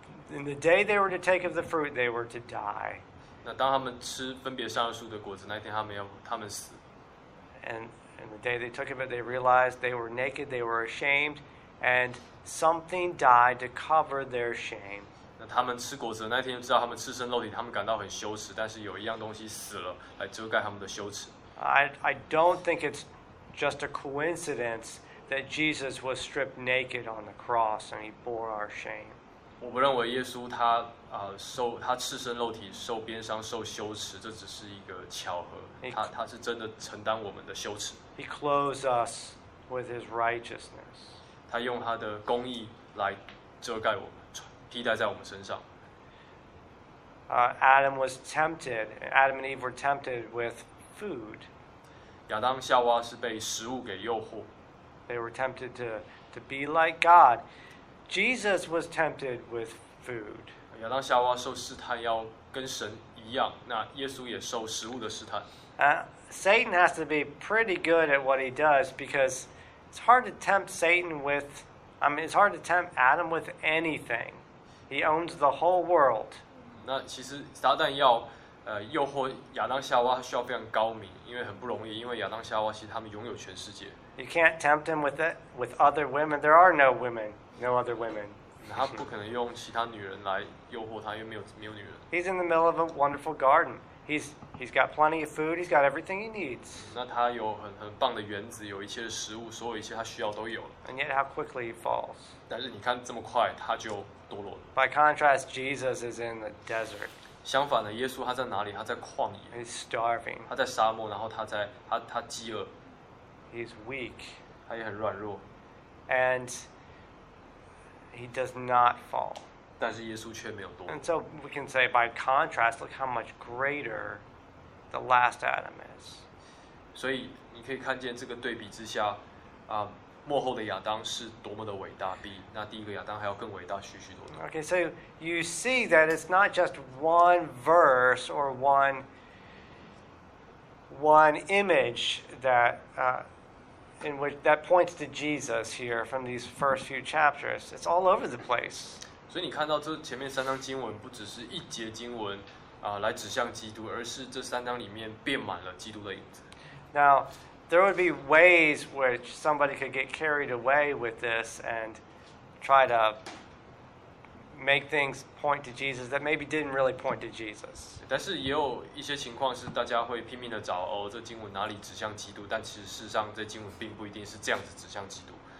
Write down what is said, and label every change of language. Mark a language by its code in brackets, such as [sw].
[en] In the day they were to take of the fruit, they were to die. [zh] 那当他们吃分别善恶树的果子，那一天他们死。 [en] And the day they took of it, they realized they were naked, they were ashamed, and something died to cover their shame. [zh] 那他们吃果子那一天就知道他们赤身肉体，他们感到很羞耻，但是有一样东西死了来遮盖他们的羞耻。 [en] I don't think it's just a coincidence that Jesus was stripped naked on the cross and he bore our shame. [zh] 我不认为耶稣他赤身肉体受鞭伤受羞耻，这只是一个巧合。他是真的承担我们的羞耻。 [en] He clothes us with his righteousness. [zh] 他用他的公义来遮盖我们，披戴在我们身上。 [en] Adam was tempted. Adam and Eve were tempted with food. [zh] 亚当夏娃是被食物给诱惑。 [en] They were tempted to be like God. Jesus was tempted with food. [zh] 亚当夏娃受试探要跟神一样，那耶稣也受食物的试探。 [en] Satan has to be pretty good at what he does because it's hard to tempt Satan with. I mean, it's hard to tempt Adam with anything. He owns the whole world. [zh] 那其实撒旦要诱惑亚当夏娃需要非常高明，因为很不容易，因为亚当夏娃其实他们拥有全世界。 [en] You can't tempt him with other women. There are no women, no other women. [zh] 他不可能用其他女人来诱惑他，因为没有女人。 [en] He's in the middle of a wonderful garden. He's got plenty of food. He's got everything he needs. [zh] 那他有很棒的园子，有一切的食物，所有一切他需要都有了。 [en] And yet, how quickly he falls. [zh] 但是你看这么快他就堕落了。 [en] By contrast, Jesus is in the desert. [zh] 相反的，耶稣他在哪里？他在旷野。 [en] He's starving. [zh] 他在沙漠，然后他饥饿。 [en] He's weak. [zh] 他也很软弱。 [en] And he does not fall. [zh] 但是耶稣却没有堕落。 [en] And so we can say by contrast, look how much greater the last Adam is. [zh] 所以你可以看见这个对比之下，末后的亚当是多么的伟大，比那第一个亚当还要更伟大许许多多。 [en] Okay, so you see that it's not just one verse or one image that in which that points to Jesus here from these first few chapters. It's all over the place. [zh] 所以你看到这前面三章经文不只是一节经文来指向基督，而是这三章里面遍满了基督的影子。 [en] Now, there would be ways which somebody could get carried away with this and try to make things point to Jesus that maybe didn't really point to Jesus. [zh] 但是也有一些情况是大家会拼命的找哦，这经文哪里指向基督？但其实事实上，这经文并不一定是这样子指向基督。